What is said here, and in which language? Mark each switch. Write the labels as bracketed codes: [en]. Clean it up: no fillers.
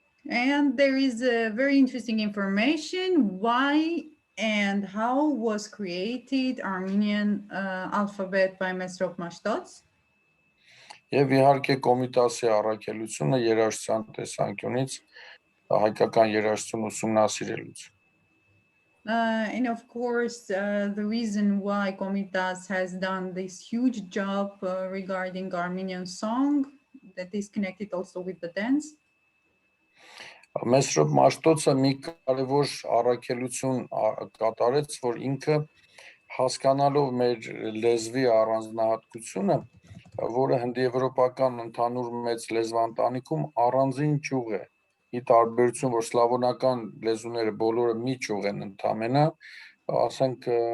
[en] And there is a very interesting information why and how was created Armenian alphabet by Mesrop Mashtots. [hy] Եվ իհարկե Կոմիտասի առաքելությունը երաժշտության տեսանկյունից հայկական երաժշտություն ուսումնասիրելուց. [en] And of course, the reason why Komitas has done this huge job regarding Armenian song that is connected also with the dance. [hy] Մեսրոպ Մաշտոցը մի կարևոր առաքելություն կատարեց, որ ինքը հասկանալով մեր լեզվի առանձնահատկությունը, որը հնդեվրոպական ընդհանուր մեծ լեզվաընտանիքում առանձին ճյուղ է, ի տարբերություն որ սլավոնական լեզուները բոլորը մի ճյուղ են ընդամենը, ասենք